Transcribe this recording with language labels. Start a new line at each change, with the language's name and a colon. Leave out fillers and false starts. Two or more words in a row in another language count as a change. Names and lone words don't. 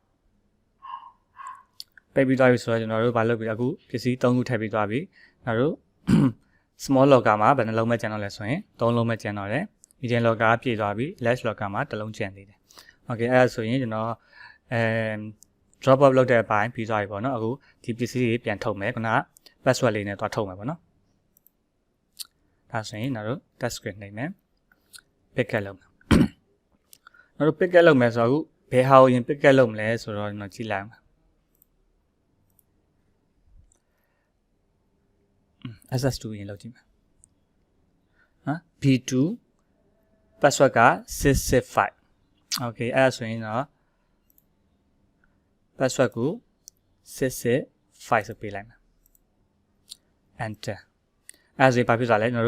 Burmese: ပိတ်ပြီးသွားပြီဆိုတော့ကျွန်တော်တို့ဘာလုပ်ပြီအခုပစ္စည်း3ခုထည့်ပြီးသွားပြီနောက်တို့ small locker မှာဘယ်နှလုံးပဲကျန်တော့လဲဆိုရင်3လုံးပဲကျန်တော့တယ်
English: medium locker
Burmese: ပြည့်သွားပြီ
English: large locker
Burmese: မှာ1လုံးကျန်သေးတယ် okay အဲ့ဆိုရင်ကျွန်တော်
English: drop off
Burmese: လုပ်တဲ့အပိုင်းပြီးသွားပြီပေါ့နော်အခုဒီပစ္စည်းတွေပြန်ထုတ်မယ်ခုနက password လေးနဲ့သွားထုတ်မယ်ပေါ့နော်ဒါဆိုရင်နောက်တို့
English: test screen
Burmese: နှိပ်မယ်
English: pick up
Burmese: လုပ်မယ်နောက်တို့
English: pick up
Burmese: လုပ်မယ်ဆိုတော့အခုဘယ်ဟာကိုရင်
English: pick up
Burmese: လုပ်မလဲဆိုတော့ကျွန်တော်ကြည့်လိုက်အောင် SS2 ရင်လုပ်ကြည့်မယ်နော် B2 password က665 okay အဲ့ဒါဆိုရင်တော့ password ကို665ဆိုပေးလိုက်မယ် enter အဲ့ဒါဆိုဘာဖြစ်သွားလဲကျွန်တော်